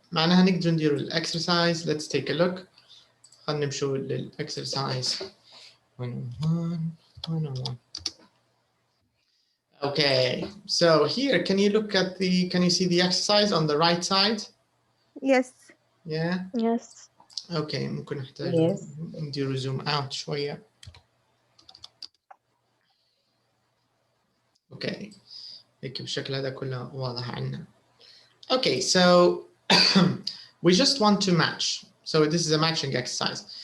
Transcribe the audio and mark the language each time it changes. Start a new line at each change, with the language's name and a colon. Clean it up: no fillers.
Arabic: معناها نقدر ندير الexercise.
English: Let's take a look.
Arabic: خلينا نمشوا للexercise 101.
English: Okay. So here, can you look at can you see the exercise on the right side? Yes. Yeah. Yes.
Arabic: Okay. ممكن نحتاج
English: Yes.
Arabic: ندير zoom out شوية.
English: Okay.
Arabic: هيك بالشكل هذا كله واضح عنا.
English: Okay, so we just want to match. So this is a matching exercise.